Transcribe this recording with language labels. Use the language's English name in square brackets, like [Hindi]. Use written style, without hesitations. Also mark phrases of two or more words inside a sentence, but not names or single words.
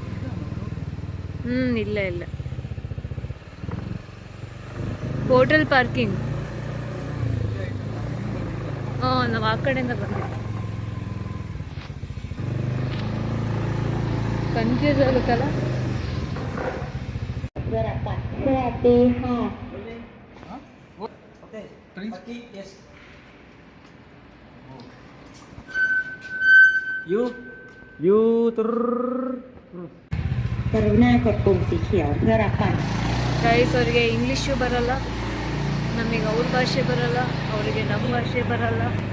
[Kannada] ಇಲ್ಲ ಇಲ್ಲ, [English] hotel parking. [Kannada] ನಾವು ಆ ಕಡೆಯಿಂದ ಬಂದಿದ್ವಿ. ಕನ್ಫ್ಯೂಸ್ ಆಗುತ್ತಲ್ಲ. [Thai] กรุณากดปุ่มสีเขียวเพื่อรับบัตร [Kannada] ಗೈಸ್ ಅವರಿಗೆ ಇಂಗ್ಲೀಷು ಬರಲ್ಲ, ನಮಗೆ ಅವ್ರ ಭಾಷೆ ಬರಲ್ಲ, ಅವರಿಗೆ ನಮ್ಮ ಭಾಷೆ ಬರಲ್ಲ.